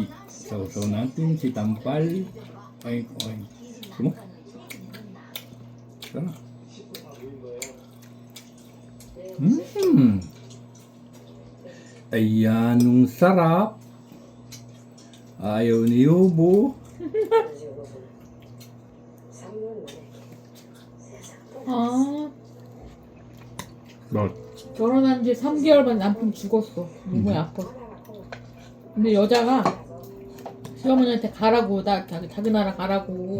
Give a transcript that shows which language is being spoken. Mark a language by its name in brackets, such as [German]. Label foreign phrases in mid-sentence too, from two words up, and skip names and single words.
[Filipino] Sausaw natin si tampal. Ay. Gusto mo? Sarap. Ayan, nung sarap. Ayaw ni Yobo. 아, Bakit? [Korean] 결혼한 지 3개월 반 남편 죽었어. 몸이 아파. 근데 여자가 시어머니한테 가라고, 자기 나라 가라고.